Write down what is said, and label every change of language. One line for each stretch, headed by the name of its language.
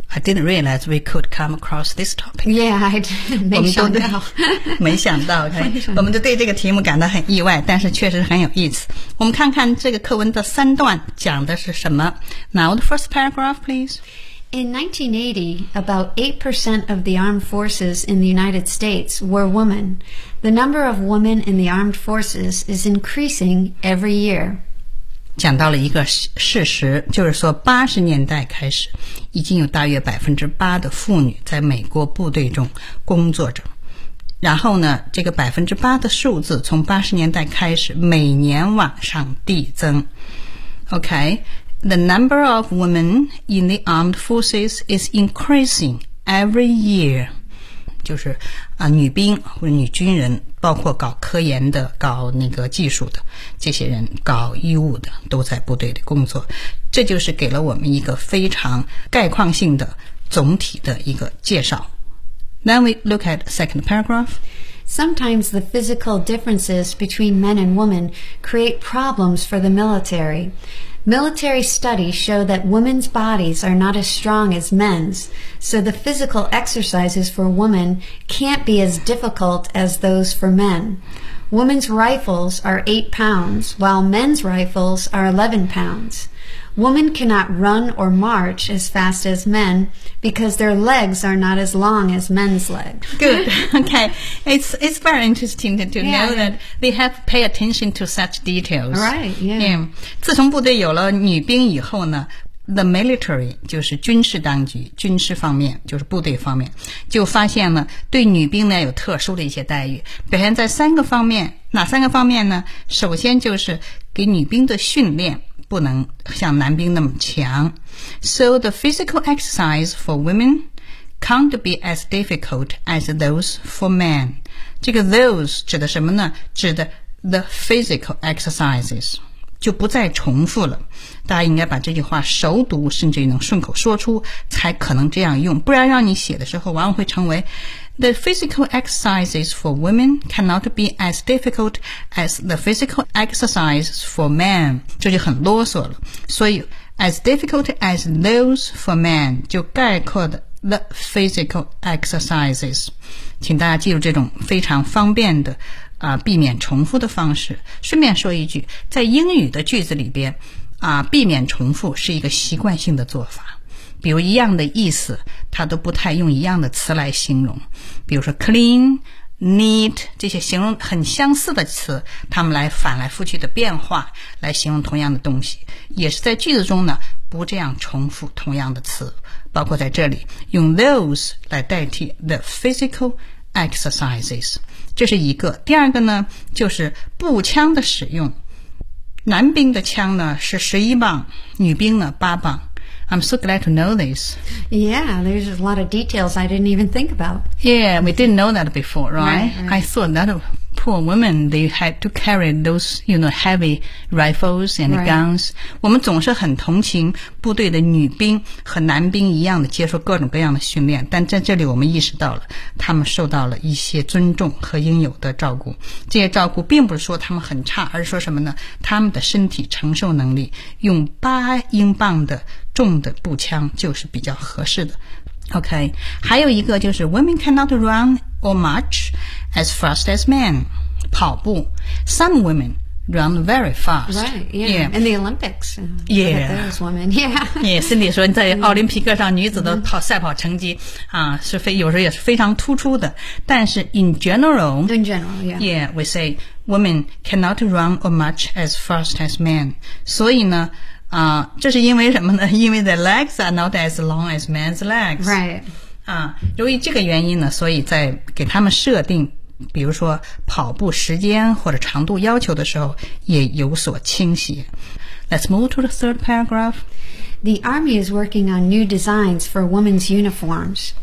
English: I didn't realize we could come across this topic. Yeah, I didn't.
Chinese: 没想到，没想到。我们都对这个题目感到很意外，但是确实很有意思。我们看看这个课文的三段讲的是什么。
English: Now the first paragraph, please. In 1980, about 8% of the armed forces in the United States were women. The number of women in the armed forces is increasing every year.
Chinese: 讲到了一个事实，就是说80年代开始，已经有大约 8% 的妇女在美国部队中工作着。然后呢，这个 8% 的数字从80年代开始每年往上递增。
English: OK? The number of women in the armed forces is increasing every year.
Chinese: 就是、啊、女兵或者女军人，包括搞科研的、搞那个技术的，这些人搞医务的，都在部队里工作。这就是给了我们一个非常概况性的总体的一个介绍。
English: Then we look at the second paragraph. Sometimes the physical differences between men and women create problems for the military. Military studies show that women's bodies are not as strong as men's, so the physical exercises for women can't be as difficult as those for men. Women's rifles are 8 pounds, while men's rifles are 11 pounds. Women cannot run or march as fast as men. Because their legs are not as long as men's legs. Good. Okay. It's very interesting to know that they have pay attention to such details. Right. Yeah.
Chinese: Yeah. 自从部队有了女兵以后呢 ，
English: the military
Chinese: 就是军事当局、军事方面，就是部队方面，就发现了对女兵呢有特殊的一些待遇。表现在三个方面，哪三个方面呢？首先就是给女兵的训练。不能像男兵那么强。 So the physical exercise for women can't be as difficult as those for men. 这个 those 指的什么呢？指的
English: the physical exercises
Chinese: 就不再重复了。大家应该把这句话熟读，甚至能顺口说出，才可能这样用。不然让你写的时候，往往会成为
English: the physical exercises for women cannot be as difficult as the physical exercises for men.
Chinese: 这就很啰嗦了。所以
English: as difficult as those for men
Chinese: 就概括的 the physical exercises. 请大家记住这种非常方便的啊，避免重复的方式。顺便说一句，在英语的句子里边啊，避免重复是一个习惯性的做法。比如一样的意思，它都不太用一样的词来形容。比如说
English: clean, neat,
Chinese: 这些形容很相似的词，它们来反来覆去的变化，来形容同样的东西。也是在句子中呢，不这样重复同样的词。包括在这里，用 those 来代替
English: the physical exercises。
Chinese: 这是一个。第二个呢，就是步枪的使用。男兵的枪呢是11磅，女兵呢8磅。
English: I'm so glad to know this. Yeah, there's a lot of details I didn't even think about. Yeah, we didn't know that before, right? Right, right. I thought that poor women, they had to carry those, you know, heavy rifles and guns.
Chinese: 我们总是很同情部队的女兵和男兵一样的接受各种各样的训练，但在这里我们意识到了他们受到了一些尊重和应有的照顾。这些照顾并不是说他们很差，而是说什么呢？他们的身体承受能力用八英镑的重的步枪就是比较合适的。
English: OK,
Chinese: 还有一个就是
English: women cannot run or march as fast as men.
Chinese: 跑步
English: Some women run very fast. Right, yeah. In the Olympics. Yeah. Those women, yeah.
Chinese: Yeah, Cindy 说在奥林匹克上女子的赛跑成绩、mm-hmm. 啊是非有时候也是非常突出的。但是
English: in general, we say women cannot run or march as fast as men.
Chinese: 所以呢啊、这是因为什么呢？因为
English: the legs are not as long as men's legs. Right.
Chinese: 啊，由于这个原因呢，所以在给他们设定，比如说跑步时间或者长度要求的时候，也有所倾斜。
English: Let's move to the third paragraph. The Army is working on new designs for women's uniforms.